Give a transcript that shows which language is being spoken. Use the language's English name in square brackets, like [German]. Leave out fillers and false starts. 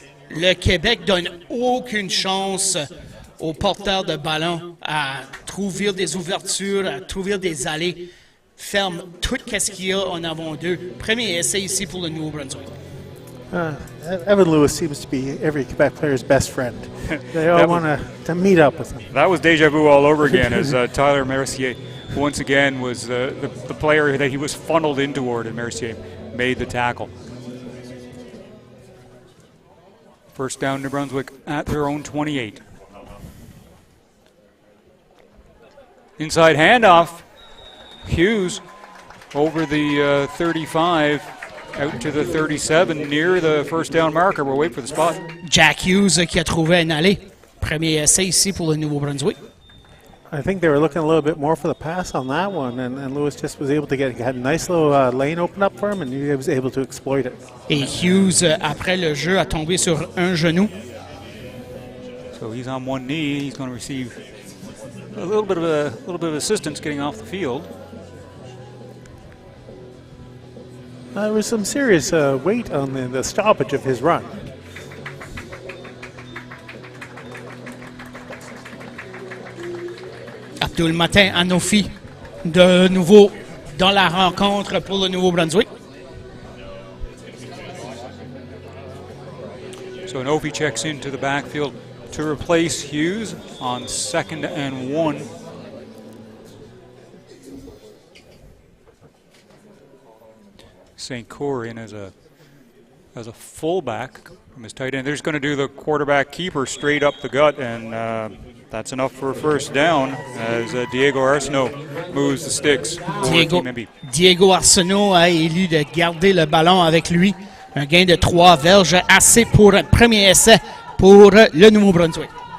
[French] Le Québec donne aucune chance aux porteurs de ballon à trouver des ouvertures, à trouver des allées. Ferme tout ce qu'il y a en avant d'eux. Premier essai ici pour le Nouveau-Brunswick. [English] Evan Lewis seems to be every Quebec player's best friend. They all want to meet up with him. That was deja vu all over again as Tyler Mercier once again was the player that he was funneled in toward, and Mercier made the tackle. First down, New Brunswick at their own 28. Inside handoff, Hughes over the 35, out to the 37, near the first down marker. We'll wait for the spot. [French] Jack Hughes qui a trouvé un allée. Premier essai ici pour le Nouveau-Brunswick. [English] I think they were looking a little bit more for the pass on that one, and Lewis just was able to had a nice little lane open up for him, and he was able to exploit it. [French] Et Hughes, après le jeu, a tombé sur un genou. [English] So he's on one knee. He's going to receive a little bit of assistance getting off the field. There was some serious weight on the stoppage of his run. [French] Abdul Matin Anofi, de nouveau dans la rencontre pour le Nouveau-Brunswick. [English] So Anofi checks into the backfield to replace Hughes on 2nd and 1. St. Cyr in as a fullback from his tight end. They're just going to do the quarterback keeper straight up the gut, and that's enough for a first down as Diego Arsenault moves the sticks. [French] Diego Arsenault a élu de garder le ballon avec lui. Un gain de 3 verges, assez pour un premier essai pour le Nouveau-Brunswick.